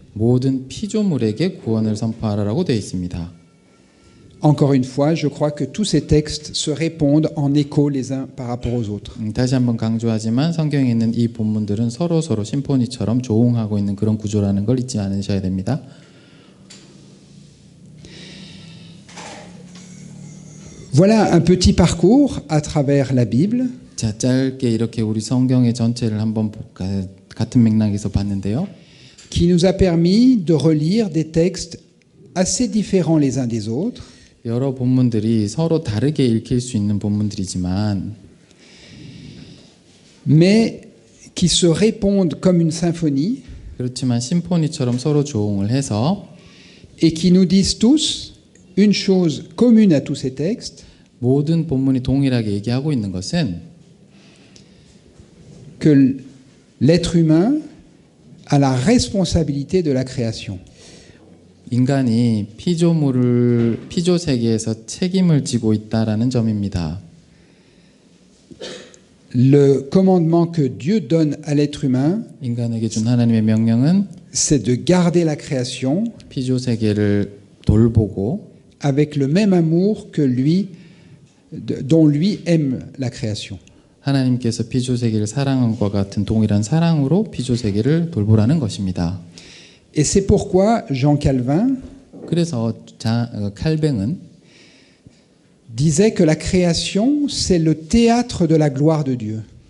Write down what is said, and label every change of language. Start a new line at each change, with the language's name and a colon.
Korean: 모든 피조물에게 구원을 선포하라라고 되어 있습니다.
French: Encore une fois, je crois que tous ces textes se répondent en écho les uns par rapport aux autres.
Korean: 다시 한번 강조하지만 성경에 있는 이 본문들은 서로 심포니처럼 조응하고 있는 그런 구조라는 걸 잊지 않으셔야 됩니다.
French: Voilà un petit parcours à travers la Bible
Korean: 자, 짧게 이렇게 우리 성경의 전체를 한번 같은 맥락에서 봤는데요.
French: qui nous a permis de relire des textes assez différents les uns des autres,
Korean: 여러 본문들이 서로 다르게 읽힐 수 있는 본문들이지만
French: mais qui se répondent comme une symphonie
Korean: 그렇지만 심포니처럼 서로 조응을 해서
French: et qui nous disent tous une chose commune à tous ces textes,
Korean: 모든 본문이 동일하게 얘기하고 있는 것은
French: que l'être humain a la responsabilité de la création.
Korean: 인간이 피조 세계에서 책임을 지고 있다라는 점입니다.
French: Le commandement que Dieu donne à l'être humain,
Korean: 인간에게 준 하나님의 명령은
French: c'est de garder la création
Korean: 피조 세계를 돌보고
French: avec le même amour que lui, dont lui aime la création.
Korean: 하나님께서 피조 세계를 사랑한 것과 같은 동일한 사랑으로 피조 세계를 돌보라는 것입니다.
French: Et c'est pourquoi Jean Calvin
Korean: 그래서 칼뱅은
French: disait que la création, c'est le théâtre de la gloire de Dieu.